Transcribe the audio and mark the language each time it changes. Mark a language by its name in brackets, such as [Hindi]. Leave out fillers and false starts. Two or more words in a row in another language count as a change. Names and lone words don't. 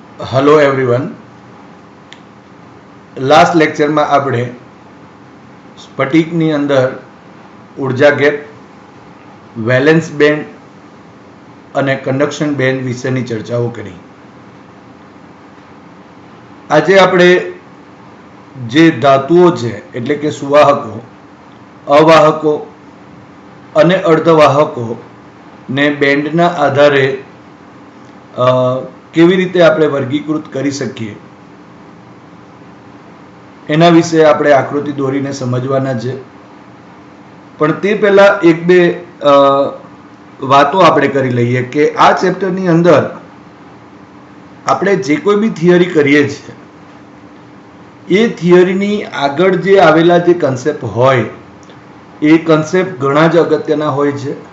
[English] Hello everyone. last lecture [Gujarati] માં આપણે સ્ફટિકની અંદર ઊર્જા ગેપ, [English] valence band [Gujarati] અને [English] conduction band [Gujarati] વિશેની ચર્ચાઓ કરી। આજે આપણે જે ધાતુઓ છે એટલે કે સુવાહકો, અવાહકો અને અર્ધવાહકો ને બેન્ડના આધારે કેવી રીતે આપણે વર્ગીકૃત કરી શકીએ એના વિશે આપણે આકૃતિ દોરીને સમજવાના છે। પણ તે પહેલા એક બે વાતો આપણે કરી લઈએ કે આ ચેપ્ટરની અંદર આપણે જે કોઈ બી થિયરી કરીએ છીએ એ થિયરીની આગળ જે આવેલા જે કન્સેપ્ટ હોય એ કન્સેપ્ટ ઘણા જ અગત્યના હોય છે